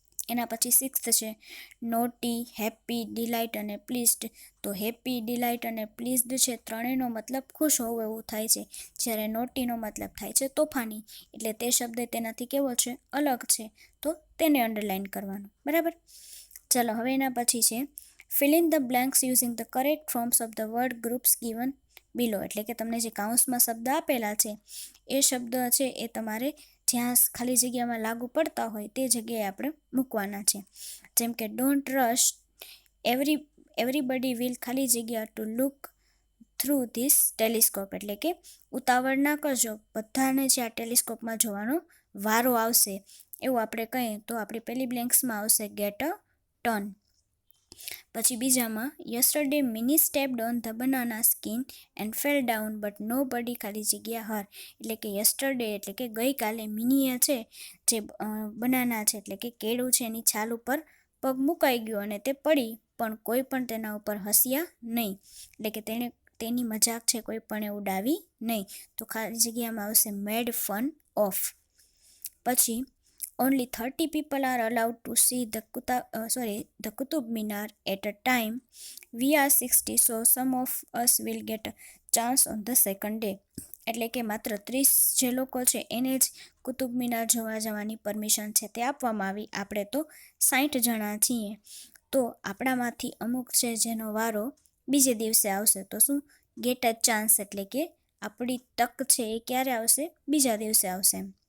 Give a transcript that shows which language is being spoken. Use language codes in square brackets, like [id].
[gu] એના પછી સિક્સ્થ છે નોટી, હેપી, ડિલાઇટ અને પ્લીઝડ. તો હેપી, ડિલાઇટ અને પ્લીઝડ છે, ત્રણેયનો મતલબ ખુશ હોવું એવું થાય છે. જ્યારે નોટીનો મતલબ થાય છે તોફાની, એટલે તે શબ્દ તેનાથી કેવો છે, અલગ છે, તો તેને અંડરલાઇન કરવાનું. બરાબર, ચલો હવે એના પછી છે [en] fill in the blanks using the correct forms of the word groups given below. [gu] એટલે કે તમને જે કાઉન્સમાં શબ્દ આપેલા છે એ શબ્દ છે એ તમારે જ્યાં ખાલી જગ્યામાં લાગુ પડતા હોય તે જગ્યાએ આપણે મૂકવાના છે. [en] જેમ કે don't rush everybody will [gu] ખાલી જગ્યા [en] To look through this telescope. [gu] એટલે કે ઉતાવળ ના કરજો, બધાને જે આ ટેલિસ્કોપમાં જોવાનો વારો આવશે, એવું આપણે કહીએ તો આપણી પહેલી બ્લેન્ક્સમાં આવશે [en] Get a turn. પછી બીજામાં yesterday Minnie stepped on the banana skin and fell down but nobody [gu] ખાલી જગ્યા [en] Her. [gu] એટલે કે યસ્ટરડે એટલે કે ગઈકાલે મિનીએ છે જે બનાના છે એટલે કે કેળું છે એની છાલ ઉપર પગ મુકાઈ ગયો અને તે પડી, પણ કોઈ પણ તેના ઉપર હસ્યા નહીં, એટલે કે તેની મજાક છે કોઈ પણ એ ઉડાવી નહીં, તો ખાલી જગ્યામાં આવશે [en] Made fun of. [gu] પછી [en] only 30 people are allowed to see the Qutub Minar at a time. We are 60, so some of us will get a chance on the second day. [gu] એટલે કે માત્ર 30 જે લોકો છે એને જ કુતુબ મિનાર જોવા જવાની પરમિશન છે તે આપવામાં આવી, આપણે તો 60 જણા છીએ, તો આપણામાંથી અમુક છે જેનો વારો બીજે દિવસે આવશે, તો શું [en] get a chance [gu] એટલે કે આપણી તક છે એ ક્યારે આવશે, બીજા દિવસે આવશે.